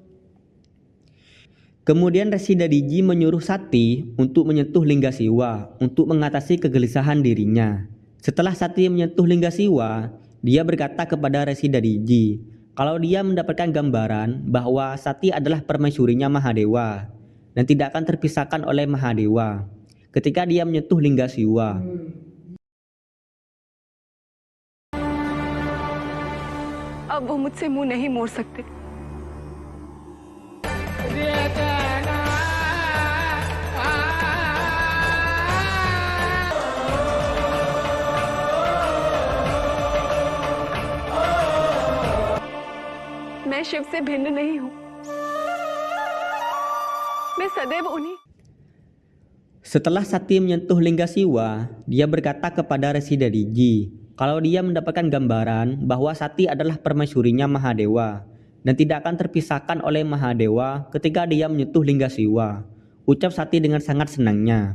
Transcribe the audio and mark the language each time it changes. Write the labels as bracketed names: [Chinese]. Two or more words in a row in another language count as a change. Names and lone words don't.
[Indonesian] Kemudian Resi Dadiji menyuruh Sati untuk menyentuh Lingga Siwa untuk mengatasi kegelisahan dirinya. Setelah Sati menyentuh Lingga Siwa, dia berkata kepada Resi Dadiji kalau dia mendapatkan gambaran bahwa Sati adalah permaisurinya Mahadewa dan tidak akan terpisahkan oleh Mahadewa ketika dia menyentuh Lingga Siwa. [Hindi] अब वो मुझसे मुंह नहीं मोड़ सकते। मैं शिव से भिन्न नहीं हूं। मैं सदैव उन्हीं। [Indonesian] Setelah Sati menyentuh Lingga Siwa, dia berkata kepada Resi Dadiji kalau dia mendapatkan gambaran bahwa Sati adalah permaisurinya Mahadewa dan tidak akan terpisahkan oleh Mahadewa ketika dia menyentuh Lingga Siwa, ucap Sati dengan sangat senangnya.